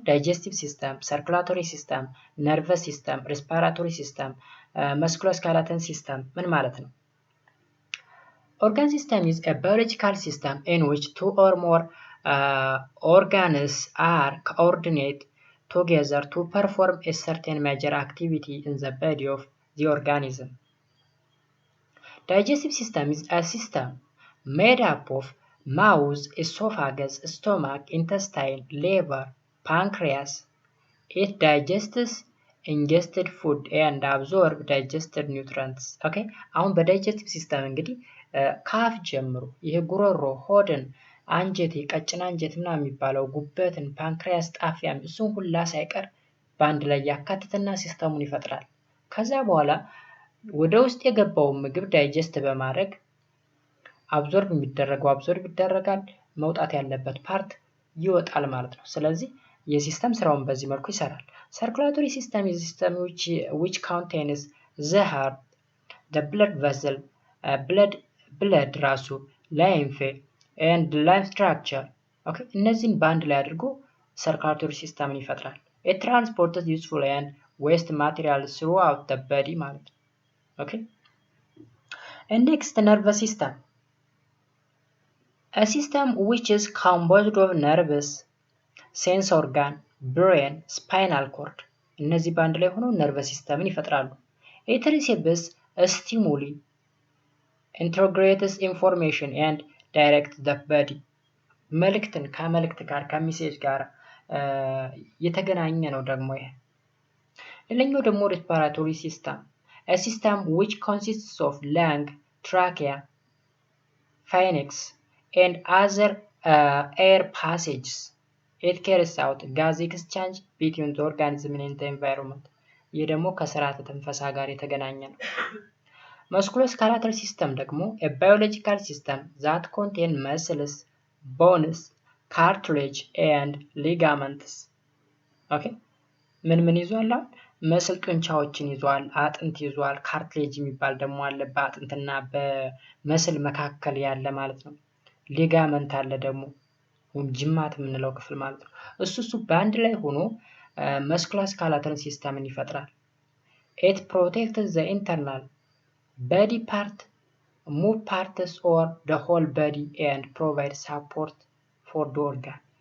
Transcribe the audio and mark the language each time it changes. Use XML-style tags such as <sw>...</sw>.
<am>ዳይጀስቲቭ ሲስተም፣ ሰርኩላቶሪ ሲስተም፣ ነርቨስ ሲስተም፣ ሬስፓራቶሪ ሲስተም፣ መስኩሎስካላተን ሲስተም ምን ማለት ነው?</am> <en>Organ system is a biological system in which two or more organs are coordinated together to perform a certain major activity in the body of the organism. Digestive system is a system made up of mouth, esophagus, stomach, intestine, liver, pancreas. It digests ingested food and absorbs digested nutrients. Okay?</en> <am>አሁን በዳይጀስቲቭ ሲስተም እንግዲህ ካፍ ጀምሮ ይሄ ጉሮሮ፣ ሆድን፣ አንጀት፣ ቀጭን አንጀት ምናምን የሚባለው ጉበትን፣ ፓንክሪያስ፣ ጣፊያም እሱን ሁላ ሳይቀር በአንድ ላይ ያካትትና ሲስተሙን ይፈጥራል። ከዛ በኋላ ወደ ውስጥ የገባውን ምግብ ዳይጀስት በማድረግ አብዞርብ የሚደረገው አብዞርብ ይደረጋል፣ መውጣት ያለበት ፓርት ይወጣል ማለት ነው። ስለዚህ የሲስተም ስራውን በዚህ መልኩ ይሰራል።</am> <en>Circulatory system is a system which contains the heart, the blood vessel, blood ራሱ lymph and lymph structure. Okay?</en> <am>እነዚህን በአንድ ላይ አድርጎ</am> <en>circulatory system ይፈጥራል። It transports useful and waste material throughout the body</en> <am>ማለት ነው።</am> <en>Okay? And next, nervous system. A system which is composed of nerves, sense organ, brain, spinal cord.</en> <am>እነዚህ በአንድ ላይ ሆነው ነርቨስ ሲስተምን ይፈጥራሉ።</am> <en>It receives stimuli, integrates information and directs the body.</en> <am>መልእክትን ከመልእክት ጋር ከሚሴጅ ጋር የተገናኘ ነው ደግሞ ይሄ። ሌላኛው ደግሞ respiratory system.</am> <en>A system which consists of lung, trachea, pharynx, and other air passages. It carries out gas exchange between the organism and the environment.</en> <am>ይህ ደግሞ ከስርዓተ ትንፈሳ ጋር የተገናኘ ነው።</am> <en>Musculoskeletal system ደግሞ a biological system that contains muscles, bones, cartilage, and ligaments.</en> <am>Okay? ምን ይዟል? መስል ጡንቻዎችን ይዟል፣ አጥንት ይዟል፣ ካርትሌጅ የሚባል ደግሞ አለ በአጥንትና በመስል መካከል ያለ ማለት ነው። ሊጋመንት አለ ደግሞ ጅማት የምንለው ክፍል ማለት ነው። እሱ በአንድ ላይ ሆኖ መስኩሎስካላተል ሲስተምን ይፈጥራል።</am> <en>It protects the internal body part, move parts or the whole body and provides support for the organ.</en>